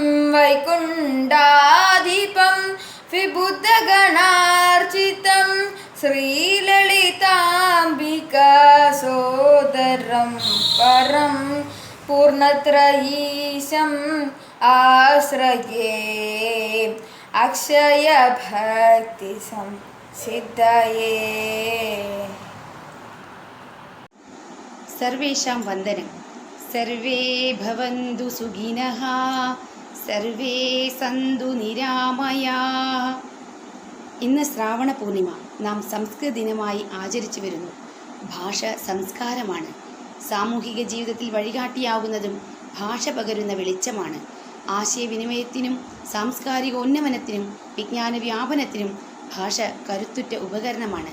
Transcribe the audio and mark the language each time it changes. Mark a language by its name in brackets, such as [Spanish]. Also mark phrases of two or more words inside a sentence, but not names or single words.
[Sanskrit] वैकुण्ठाधिपं विबुद्धगणार्चितं श्रीललिताम्बिकासोदरं परं पूर्णत्रयीशम् आश्रये अक्षयभक्तिसंसिद्धये. सर्वेषां वन्दनं. सर्वे भवन्तु सुखिनः, सर्वे सन्तु निरामयाः. [Malayalam] ഇന്ന് ശ്രാവണ പൂർണിമ നാം സംസ്കൃത ദിനമായി ആചരിച്ചു വരുന്നു. ഭാഷ സംസ്കാരമാണ്. സാമൂഹിക ജീവിതത്തിൽ വഴികാട്ടിയാകുന്നതും ഭാഷ പകരുന്ന വെളിച്ചമാണ്. ആശയവിനിമയത്തിനും സാംസ്കാരിക ഉന്നമനത്തിനും വിജ്ഞാന വ്യാപനത്തിനും ഭാഷ കരുത്തുറ്റ ഉപകരണമാണ്.